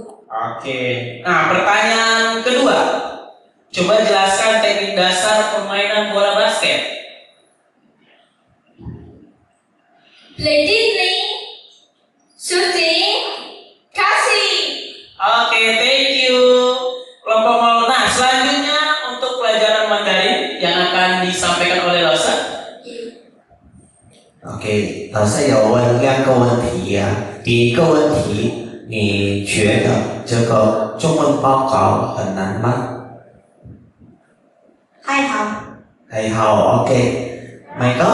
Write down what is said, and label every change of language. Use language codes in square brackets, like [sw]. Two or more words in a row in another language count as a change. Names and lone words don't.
[id] Oke. Nah, pertanyaan kedua. Coba jelaskan teknik dasar permainan bola basket. [en] Play dribbling, shooting, kasih. [id] Oke, [en] thank you. [id] Kelompok 0. Nah, selanjutnya untuk pelajaran Mandarin yang akan disampaikan oleh Lausa. [zh] OK，老师有问2个问题呀、第一个问题，你觉得这个中文报告很难吗？还好。还好 ，OK。迈克，